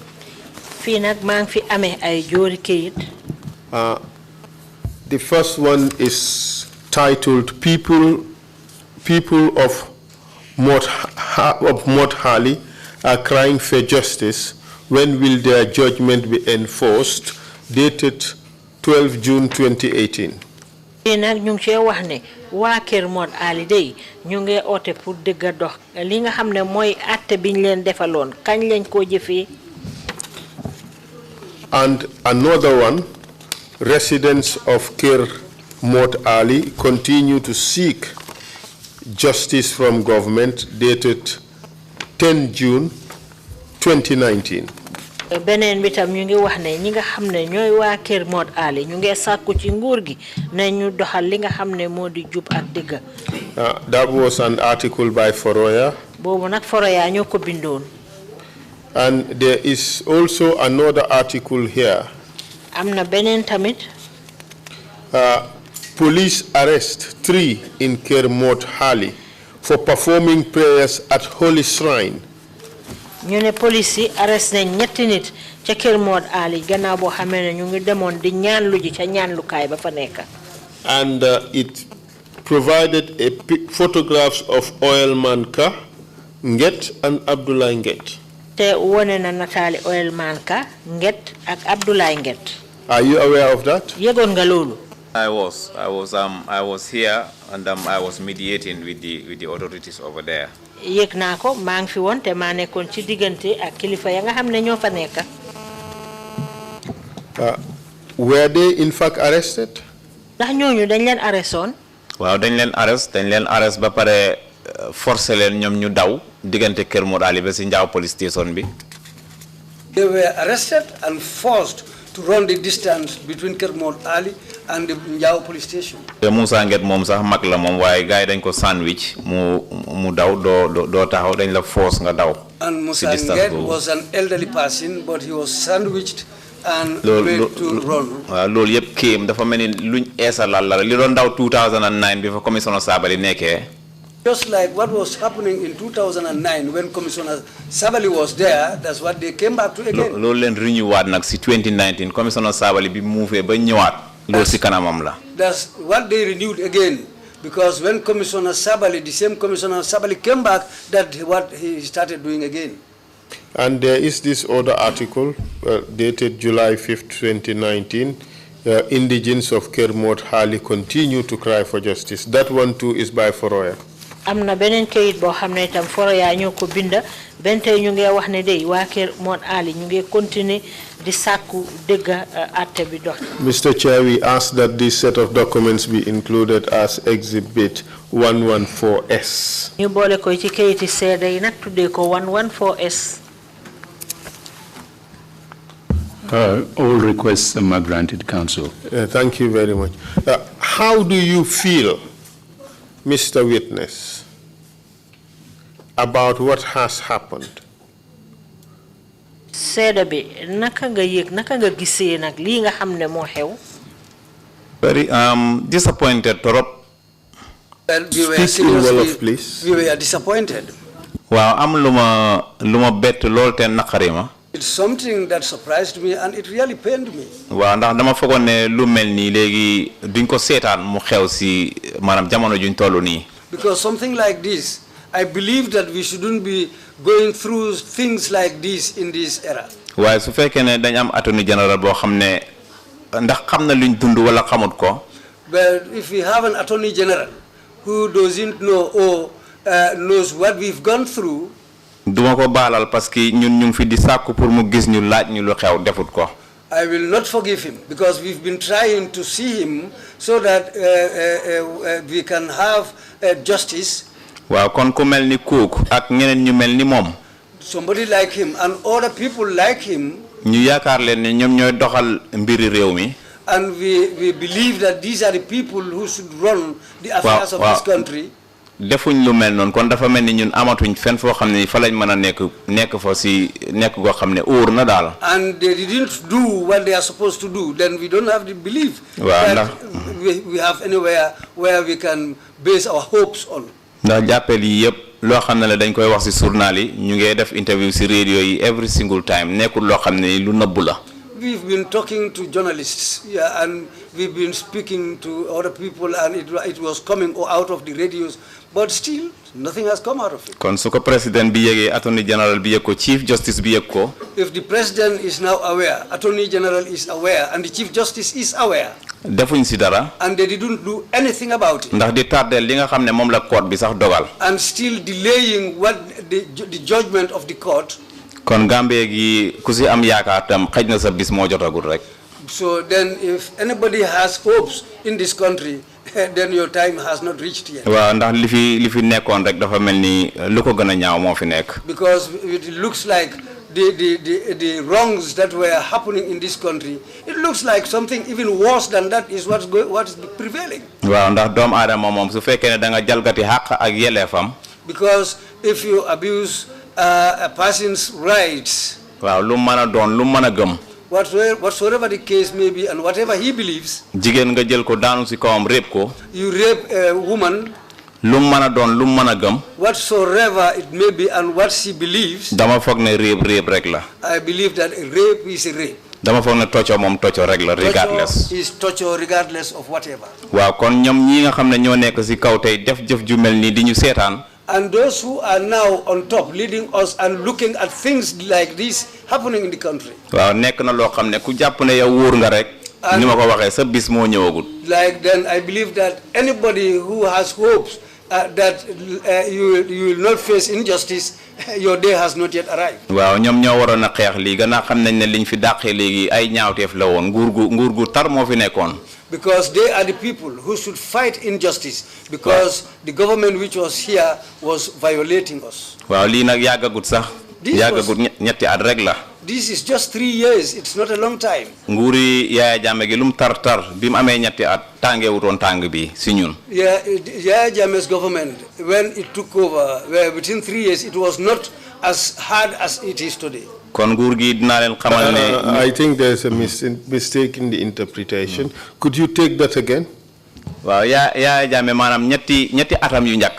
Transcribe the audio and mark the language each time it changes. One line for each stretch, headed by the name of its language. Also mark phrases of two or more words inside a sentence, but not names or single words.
English: The first one is titled People of Mott Hali are crying for justice. When will their judgment be enforced? Dated 12 June 2018.
Wolof: nag ñu ngi cee wax ne waa Kër Mod Ali day ñu ngi oote pour dëgg dox li nga xam ne mooy àtte biñ leen defaloon kañ lañ koo jëfee.
English: And another one, residents of Kër Mod Ali continue to seek justice from government, dated 10 June 2019.
Wolof: beneen bi tam ñu ngi wax ne ñi nga xam ne ñooy waa Kër Mod Ali ñu ngi sàkku ci nguur gi ne ñu doxal li nga xam ne moo di jub ak dëgg.
English: That was an article by Foroya.
Wolof: boobu nag Foroya ñoo ko bindoon.
English: And there is also another article here.
Wolof: am na beneen tamit.
English: Police arrest 3 in Kër Mod Ali for performing prayers at Holy Shrine.
Wolof: ñu ne police yi arrest nañ ñetti nit ca Kër Mod Ali gannaaw boo xamee ne ñu ngi demoon di ñaanlu ji ca ñaanlukaay ba fa nekk.
English: And it provided photographs of Oilman Ka, Nget, and Abdullah Nget.
Wolof: te wone na nataali Oilman Ka, Nget, ak Abdullah Nget.
English: Are you aware of that?
Wolof: yëgoon nga loolu.
English: I was here and I was mediating with the authorities over there.
Wolof: yëg naa ko maa ngi fi woon te maa nekkoon ci diggante ak kilifa ya nga xam ne ñoo fa nekk.
English: Were they in fact arrested?
Wolof: ndax ñooñu dañ leen arrestoon. waaw dañ leen arrest ba pare forcé leen ñoom ñu daw diggante Kër Mod Ali ba si Njaaw
English: police station
Wolof: bi.
English: They were arrested and forced to run the distance between Kermode Ali and the Njao police station.
Wolof: Musa Nget mom sax mag la mom waye gaay dañ ko sandwich mu daw do taxaw dañ la force nga daw.
English: And Musa Nget was an elderly person, but he was sandwiched and made to run.
Wolof: Lool yep came dafa melni luñ essalal la li doon daw 2009 before Commissioner Sabali nekkee.
English: Just like what was happening in 2009 when Commissioner Sabali was there, that's what they came back to again.
Wolof: Lool len renew waat nak ci 2019 Commissioner Sabali bi move ba ñëwaat lool ci kanamam la.
English: That's what they renewed again, because when Commissioner Sabali, the same Commissioner Sabali came back, that's what he started doing again. And there is this other article dated July 5th, 2019. Indigents of Kermode Hali continue to cry for justice. That one too is by Foroya.
Wolof: Amna benen kayit bo xamne tam Foroya ñoko binda ben tay ñu ngi wax ne dey wa Kermode Ali ñu ngi continuer di sakku degga atté bi dox.
English: Mr. Chair, we ask that this set of documents be included as exhibit 114S.
Wolof: ñu bolé ko ci kayiti sédé yi nak tuddé ko 114S.
English: All requests are granted, Council. Thank you very much. How do you feel, Mr. Witness, about what has happened?
Wolof: Sédé bi naka nga yek naka nga gisé nak li nga xamné mo xew?
English: Very disappointed torop. Well, we were Speak in Wolof, please. We were disappointed.
Wolof: Waaw am luma bett lol té nakarima.
English: It's something that surprised me and it really pained me.
Wolof: Waaw ndax dama fogon ne lu melni légui duñ ko sétane mu xew ci manam jamono juñ tollu ni.
English: Because something like this, I believe that we shouldn't be going through things like this in this era.
Wolof: Waaye su fekkee ne dañ am
English: attorney general
Wolof: boo xam ne ndax xam na luñ dund wala xamut ko.
English: But if we have an attorney general who doesn't know or knows what we've gone through,
Wolof: duma ko baalal
French: parce que
Wolof: ñun ñu ngi fi di sàkku pour mu gis ñu laaj ñu lu xew defut ko.
English: I will not forgive him because we've been trying to see him so that we can have justice.
Wolof: Waaw kon ku mel ni kooku ak ñeneen ñu mel ni moom.
English: Somebody like him and other people like him.
Wolof: ñu yaakaar leen ne ñoom ñooy doxal mbiri réew mi.
English: And we believe that these are the people who should run the affairs of this country.
Wolof: Defuñ lu mel noonu kon dafa mel ni ñun amatuñ fenn foo xam ne fa lañ mën a nekk fa si nekk goo xam ne óor na daal.
English: And they didn't do what they are supposed to do, then we don't have the belief that we have anywhere where we can base our hopes on.
Wolof: Ndax jàppel yi yëpp loo xam ne la dañ koy wax si journal yi ñu ngi def interview si radio yi
English: every single time
Wolof: nekkul loo xam ne lu nëbbu la.
English: We've been talking to journalists, and we've been speaking to other people, and it was coming out of the radios, but still nothing has come out of it.
Wolof: Kon su ko président bi yéegee
English: attorney general
Wolof: bi yëg ko
English: chief justice
Wolof: bi yëg ko.
English: If the president is now aware, attorney general is aware, and the chief justice is aware.
Wolof: Defuñ si dara.
English: And they didn't do anything about it.
Wolof: Ndax di tardel li nga xam ne moom la court bi sax dogal.
English: And still delaying what the judgment of the court.
Wolof: Kon Gambie gi ku si am yaakaar tam xëj na sa bis moo jotagul rek.
English: So then if anybody has hopes in this country, then your time has not reached yet.
Wolof: Waaw ndax li fi nekkoon rek dafa mel ni lu ko gën a ñaaw moo fi nekk.
English: Because it looks like the wrongs that were happening in this country, it looks like something even worse than that is what is prevailing.
Wolof: Waaw ndax doomu aadama moom su fekkee ne da nga jalgati xàq ak yelleefam.
English: Because if you abuse a person's rights,
Wolof: waaw lu mën a doon lu mën a gëm.
English: whatsoever the case may be and whatever he believes,
Wolof: jigéen nga jël ko daanu si kawam rape ko.
English: you rape a woman,
Wolof: lu mën a doon lu mën a gëm.
English: whatsoever it may be and what she believes,
Wolof: dama foog ne rape rek la.
English: I believe that a rape is a rape.
Wolof: dama foog ne tocco moom tocco rek la regardless.
English: Torture is torture regardless of whatever.
Wolof: waaw kon ñoom ñi nga xam ne ñoo nekk si kaw tey def jëf ju mel nii di ñu seetaan.
English: And those who are now on top leading us and looking at things like this happening in the country.
Wolof: waaw nekk na loo xam ne ku jàpp ne yow wóor nga rek. ni ma ko waxee sa bis moo ñëwagul.
English: Like then I believe that anybody who has hopes that you will not face injustice, your day has not yet arrived.
Wolof: waaw ñoom ñoo waroon a xeex lii gannaaw xam nañ ne liñ fi dàqee léegi ay ñaawteef la woon nguur gu tar moo fi nekkoon.
English: Because they are the people who should fight injustice, because the government which was here was violating us.
Wolof: waaw lii nag yàggagut sax. yàggagut ñetti at rek la.
English: This is just 3 years. It's not a long time.
Wolof: Nguri Yaya Jammeh gi lum tar tar bim amé ñetti at tangé wuton tang bi si ñun.
English: Yeah, Yaya Jammeh's government, when it took over, within 3 years, it was not as hard as it is today.
Wolof: Kon nguur gi dina len xamal ne
English: I think there's a mistake in the interpretation. Could you take that again?
Wolof: Waaw Yaya Jammeh manam ñetti atam yu ñak.